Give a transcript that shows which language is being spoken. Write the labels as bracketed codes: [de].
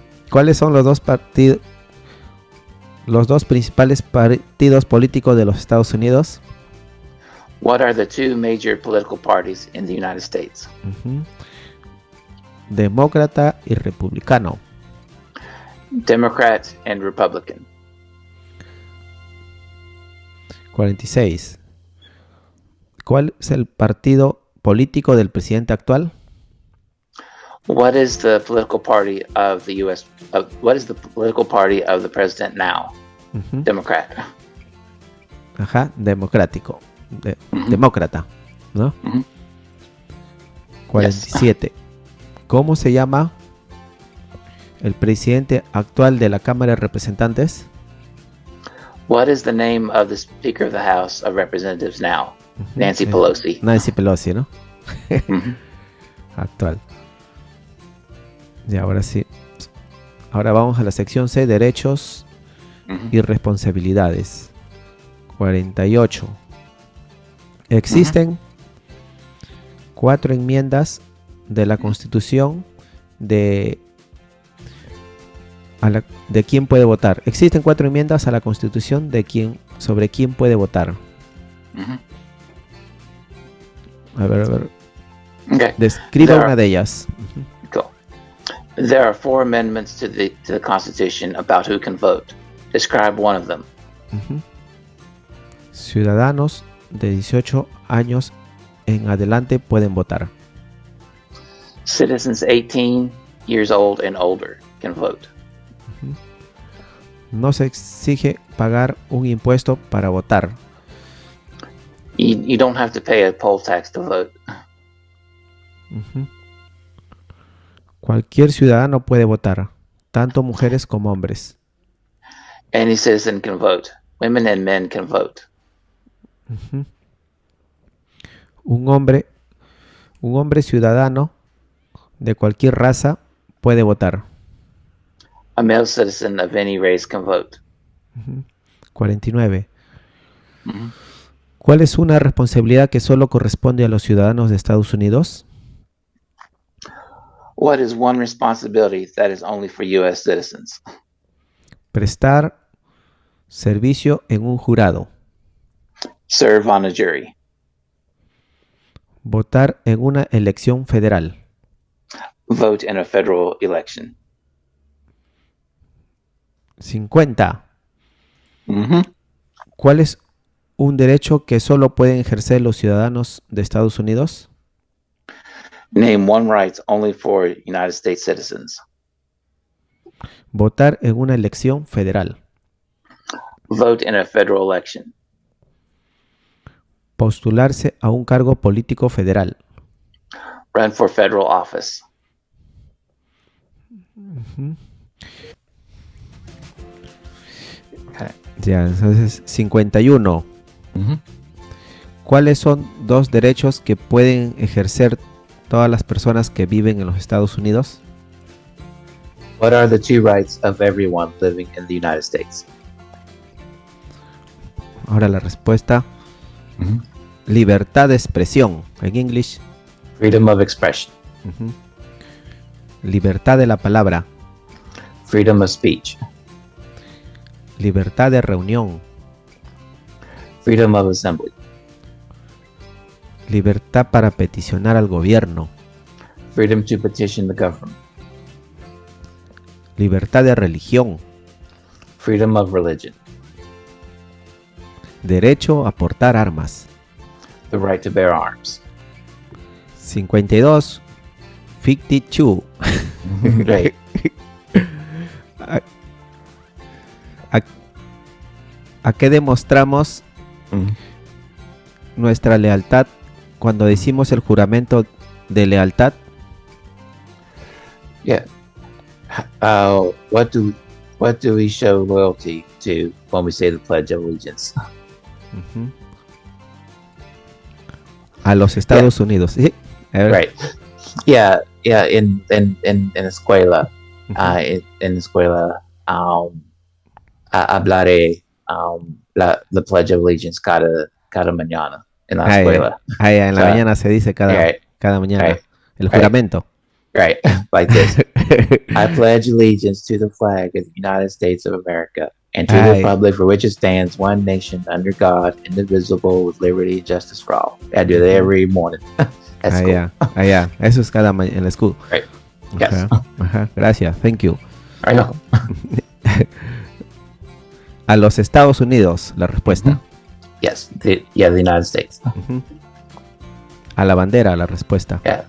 [es] ¿Cuáles son los dos principales partidos políticos de los Estados Unidos? [en] What are the two major political parties in the United States? Ujú. [es] Demócrata y republicano. [en] Democrat and Republican. [es] 46. ¿Cuál es el partido político del presidente actual? [en] What is the political party of the U.S. What is the political party of the president now? Ujú. Democrat. [es] Ajá, democrático. Ujú. Demócrata, ¿no? Ujú. 47. ¿Cómo se llama el presidente actual de la Cámara de Representantes? [en] What is the name of the Speaker of the House of Representatives now? Ujú. [es] Nancy Pelosi. Nancy Pelosi, ¿no? Mhm. Actual. Y ahora sí. Ahora vamos a la sección C, derechos Mhm. y responsabilidades. 48. Existen 4 enmiendas de la Constitución de quién puede votar. Existen 4 enmiendas a la Constitución sobre quién puede votar. A ver. [en] Okay. [es] Describa una de ellas. [en] Cool. There are 4 amendments to the Constitution about who can vote. Describe one of them. [es] Ciudadanos de 18 años en adelante pueden votar. [en] Citizens 18 years old and older can vote. [es] No se exige pagar un impuesto para votar. [en] You don't have to pay a poll tax to vote. [es] Cualquier ciudadano puede votar, tanto mujeres como hombres. [en] Any citizen can vote. Women and men can vote. [es] Un hombre ciudadano de cualquier raza puede votar. [en] A male citizen of any race can vote. [es] 49. ¿Cuál es una responsabilidad que solo corresponde a los ciudadanos de Estados Unidos? [en] What is one responsibility that is only for U.S. citizens? [es] Prestar servicio en un jurado. [en] Serve on a jury. [es] Votar en una elección federal. [en] Vote in a federal election. [es] 50. ¿Cuál es un derecho que solo pueden ejercer los ciudadanos de Estados Unidos? [en] Name one right only for United States citizens. [es] Votar en una elección federal. [en] Vote in a federal election. [es] Postularse a un cargo político federal. [en] Run for federal office. [es] Ya, entonces 51. ¿Cuáles son 2 derechos que pueden ejercer todas las personas que viven en los Estados Unidos? [en] What are the 2 rights of everyone living in the United States? [es] Ahora la respuesta. Libertad de expresión. En English. [en] Freedom of expression. [es] Libertad de la palabra. [en] Freedom of speech. [es] Libertad de reunión. [en] Freedom of assembly. [es] Libertad para peticionar al gobierno. [en] Freedom to petition the government. [es] Libertad de religión. [en] Freedom of religion. [es] Derecho a portar armas. [en] The right to bear arms. [es] 52. 52. [en] Right. [es] ¿A qué demostramos nuestra lealtad cuando decimos el juramento de lealtad? [en] Yeah. What do we show loyalty to when we say the Pledge of Allegiance? [es] A los Estados Unidos. ¿Sí? [en] Right. Yeah. [es] In escuela, en escuela, hablaré the Pledge of Allegiance cada mañana en la escuela. En la mañana se dice cada mañana. [en] Right. [es] El juramento. [en] Right, like this. I pledge allegiance to the flag of the United States of America and to the republic for which it stands, one nation, under God, indivisible, with liberty and justice for all. I do that every morning. That's cool. [es] Eso es cada mañana en la school. [en] Right. Yes. [es] Gracias. [en] Thank you. I know. [es] A los Estados Unidos, la respuesta. [en] Yes. The United States. [es] A la bandera, la respuesta.